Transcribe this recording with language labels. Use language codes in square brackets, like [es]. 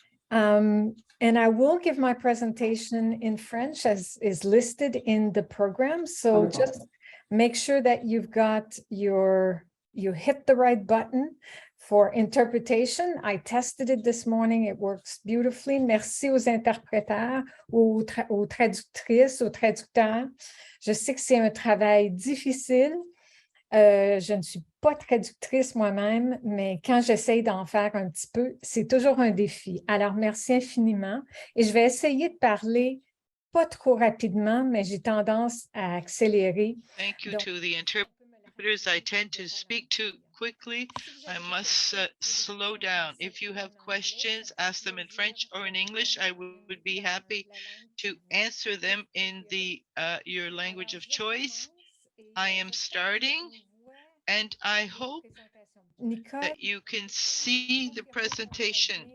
[en] And I will give my presentation in French as is listed in the program. So Wonderful. Just make sure that you've got you hit the right button for interpretation. I tested it this morning. It works beautifully. [fr] Merci aux interpréteurs, aux traductrices, aux traducteurs. Je sais que c'est un travail difficile. Je ne suis pas traductrice moi-même, mais quand j'essaye d'en faire un petit peu, c'est toujours un défi. Alors, merci infiniment. Et je vais essayer de parler pas trop rapidement, mais j'ai tendance à accélérer. [en] Thank you to the interpreters. I tend to speak too quickly. I must slow down. If you have questions, ask them in French or in English. I would be happy to answer them in your language of choice. I am starting, and I hope that you can see the presentation.